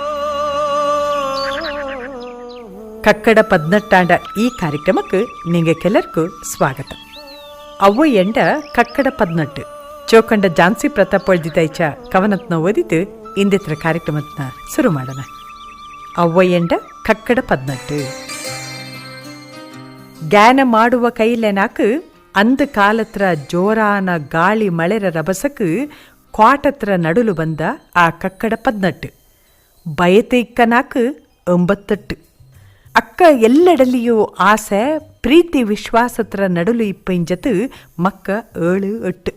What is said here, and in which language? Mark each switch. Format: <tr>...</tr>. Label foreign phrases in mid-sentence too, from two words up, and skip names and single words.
<kfa>ಕಕ್ಕಡ ಪದ್ನೆಟ್ಟಾಂಡ ಈ ಕಾರ್ಯಕ್ರಮಕ್ಕೆ ನಿಂಗೆಲ್ಲರಿಗೂ ಸ್ವಾಗತ. ಅವ್ವ ಎಂಡ ಕಕ್ಕಡ ಪದ್ನೆಟ್ಟು ಚೋಕಂಡ ಜಾನ್ಸಿ ಪ್ರತಾಪ್ ಒಳ್ದಿದೈಚ ಕವನತ್ನ ಓದಿದ್ದು ಇಂದಿತ್ರ ಕಾರ್ಯಕ್ರಮತ್ನ ಶುರು ಮಾಡೋಣ. ಅವ್ವ ಎಂಡ ಕಕ್ಕಡ ಪದ್ನೆಟ್ಟು. ಜ್ಞಾನ ಮಾಡುವ ಕೈಲೆನಾಕು ಅಂದ ಕಾಲತ್ರ ಜೋರಾನ ಗಾಳಿ ಮಳೆರ ರಭಸಕ್ಕೆ ಕ್ವಾಟತ್ರ ನಡುಲು ಬಂದ ಆ ಕಕ್ಕಡ ಪದ್ನೆಟ್ಟು. ಬಯತೆ ಇಕ್ಕನಾಕು 98. ಅಕ್ಕ ಎಲ್ಲೆಡಲಿಯೂ ಆಸೆ ಪ್ರೀತಿ ವಿಶ್ವಾಸತ್ರ ನಡುಲು ಇಪ್ಪಂಜತ್ತು ಮಕ್ಕ 7-8.</kfa>